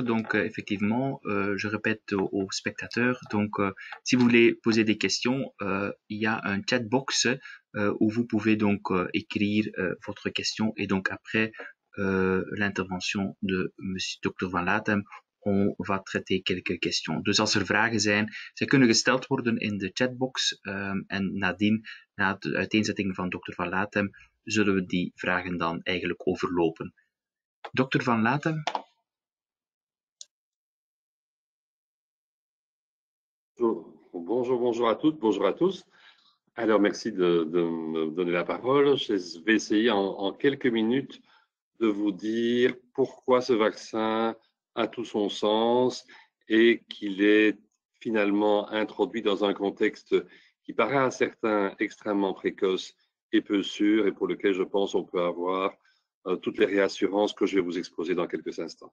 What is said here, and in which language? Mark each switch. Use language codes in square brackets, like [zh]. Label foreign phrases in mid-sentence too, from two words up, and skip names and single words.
[fr] Donc, effectivement, je répète aux spectateurs. Donc, si vous voulez poser des questions, il y a un chat box où vous pouvez donc écrire votre question. Et donc, après l'intervention de monsieur Dr. Van Latem, on va traiter quelques questions. [nl] Dus als er vragen zijn, zij kunnen gesteld worden in de chatbox. En nadien, na de uiteenzetting van Dr. Van Latem, zullen we die vragen dan eigenlijk overlopen. Dr. Van Latem. [fr] Bonjour à toutes, bonjour à tous. Alors, merci de me donner la parole. Je vais essayer en quelques minutes de vous dire pourquoi ce vaccin a tout son sens et qu'il est finalement introduit dans un contexte qui paraît à certains extrêmement précoce et peu sûr et pour lequel je pense on peut avoir toutes les réassurances que je vais vous exposer dans quelques instants.